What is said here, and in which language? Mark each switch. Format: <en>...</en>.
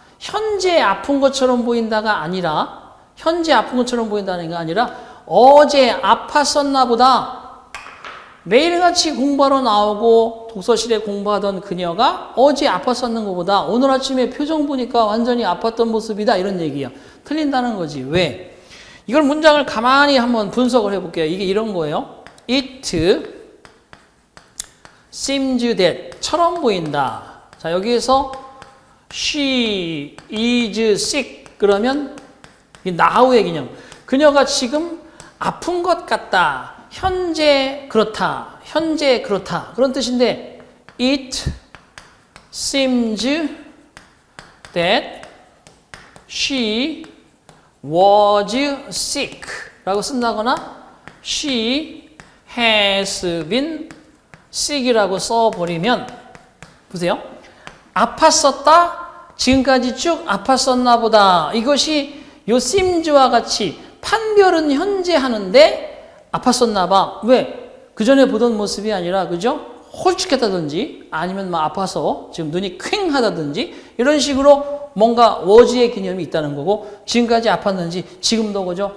<ko>현재 아픈 것처럼 보인다가 아니라, 현재 아픈 것처럼 보인다는 게 아니라 어제 아팠었나 보다. 매일같이 공부하러 나오고 독서실에 공부하던 그녀가 어제 아팠었는 것보다 오늘 아침에 표정 보니까 완전히 아팠던 모습이다. 이런 얘기야. 틀린다는 거지. 왜? 이걸 문장을 가만히 한번 분석을 해볼게요. 이게 이런 거예요.</ko> <en>It seems that</en> <ko>처럼 보인다. 자, 여기에서</ko> <en>she is sick</en> <ko>그러면 now의 개념. 그녀가 지금 아픈 것 같다. 현재 그렇다. 현재 그렇다. 그런 뜻인데</ko> <en>it seems that she was sick</en> <ko>라고 쓴다거나</ko> <en>she has been sick</en> <ko>이라고 써버리면 보세요. 아팠었다. 지금까지 쭉 아팠었나 보다. 이것이 요 seems와 같이 판별은 현재 하는데 아팠었나 봐. 왜? 그 전에 보던 모습이 아니라 그죠? 홀쭉했다든지 아니면 막 아파서 지금 눈이 퀭하다든지 이런 식으로 뭔가 워즈의 개념이 있다는 거고 지금까지 아팠는지 지금도 그죠?</ko>